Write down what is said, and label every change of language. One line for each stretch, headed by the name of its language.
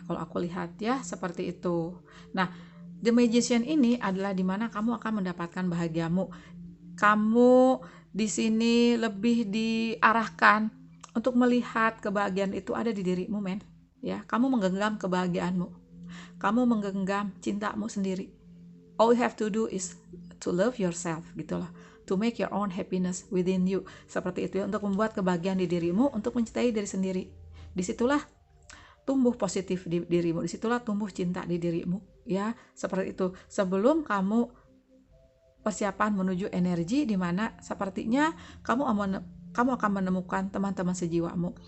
Indonesian: Kalau aku lihat ya, seperti itu. Nah, The Magician ini adalah dimana kamu akan mendapatkan bahagiamu. Kamu di sini lebih diarahkan untuk melihat kebahagiaan itu ada di dirimu, men. Ya, kamu menggenggam kebahagiaanmu. Kamu menggenggam cintamu sendiri.
English: All you have to do is to love yourself,
Indonesian: gitu loh.
English: To make your own happiness within you.
Indonesian: Seperti itu ya, untuk membuat kebahagiaan di dirimu, untuk mencintai diri sendiri. Disitulah tumbuh positif di dirimu, disitulah tumbuh cinta di dirimu. Ya, seperti itu. Sebelum kamu persiapan menuju energi di mana sepertinya kamu akan menemukan teman-teman sejiwamu.